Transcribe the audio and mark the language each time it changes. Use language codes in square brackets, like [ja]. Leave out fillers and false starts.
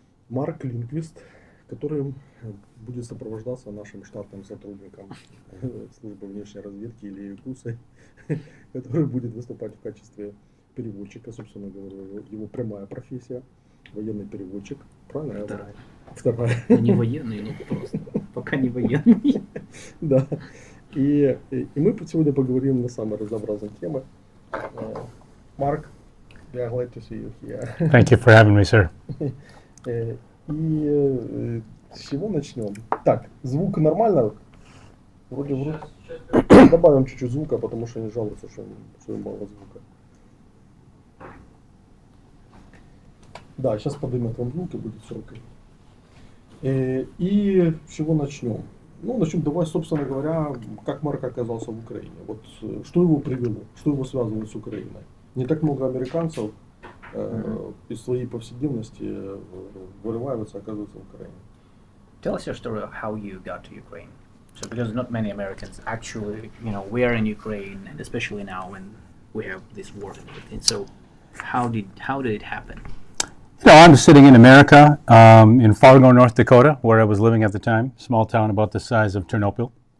[ru] Марк Линдквист, который будет сопровождаться нашим штатным сотрудником службы внешней разведки Илией Кусой, который будет выступать в качестве переводчика, собственно говоря, его прямая профессия, военный переводчик, правильно? Вторая. Не военный, но просто пока не военный. Да. И мы сегодня поговорим на самые разнообразные темы. [en] Марк, we are glad to see you here. Thank you for having me, sir. [ru] И с чего начнем? Так, звук нормально? Вроде. Добавим чуть-чуть звука, потому что они жалуются, что им мало звука. Да, сейчас поднимет вам звук и будет все окей. И с чего начнем? Ну, начнем, давай, собственно говоря, как Марк оказался в Украине. Вот что его привело, что его связывает с Украиной. Не так много американцев из своей повседневности вырываются, оказываются в Украине. [en] Tell us your story of how you got to Ukraine. So, because not many Americans actually, were in Ukraine, and especially now when we have this war and everything. So, how did it happen? I'm sitting in America, in Fargo, North Dakota, where I was living at the time, small town about the size of Ternopil.